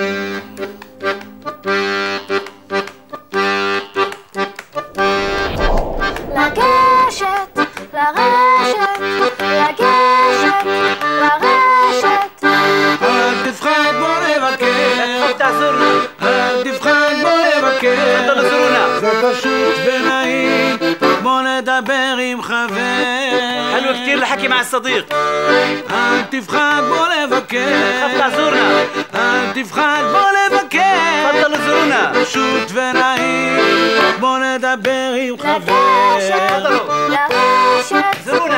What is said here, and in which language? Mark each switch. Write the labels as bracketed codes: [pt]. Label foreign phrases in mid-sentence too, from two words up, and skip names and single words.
[he] לגשת, לרשת, לגשת, לרשת. אל תפחד בוא נבקר. תעזור לי. אל תפחד בוא לבקר, [ar] تفضلوا زورونا. [he] זה פשוט ונעים, בוא נדבר עם חבר. [ar] حلو كتير الحكي مع الصديق. [he] אל תפחד בוא לבקר, [ar] خف زورنا. [he] אל תפחד בוא לבקר, [ar] تفضلوا زورونا. [he] פשוט ונעים, בוא נדבר עם חבר. לגשת, לרשת,